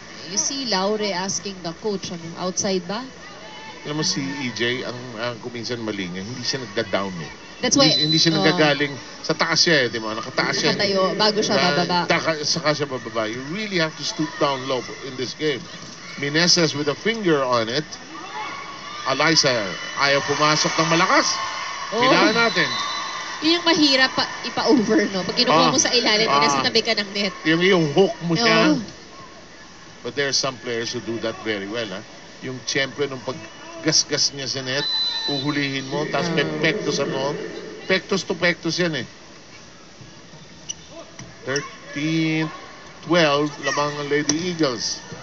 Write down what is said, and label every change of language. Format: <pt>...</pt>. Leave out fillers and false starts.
<en>You see Laure asking the coach, outside ba?</en> <tl>Alam mo si EJ, ang kuminsan mali niya, hindi siya nagda-down eh.</tl> <en>That's why,</en> <tl>Hindi siya nagagaling sa taas siya eh, di ba? Nakataas siya. nakatayo bago siya bababa. Saka siya bababa.</tl> <en>You really have to stoop down low in this game. Meneses with a finger on it.</en> <tl>Alyssa, ayaw pumasok ng malakas. Kailangan natin. Yun yung mahirap ipa-over, no? Pag kinukuha mo sa ilalim, nasa tabi ka ng net. Yung hook mo siya.</tl> <en>But there are some players who do that very well, ha?</en> <tl>Yung siyempre, nung paggasgas niya sa net, uhulihin mo, tapos may pektos ano. Pektos to pektos yan eh. 13-12, lamang ang Lady Eagles.</tl>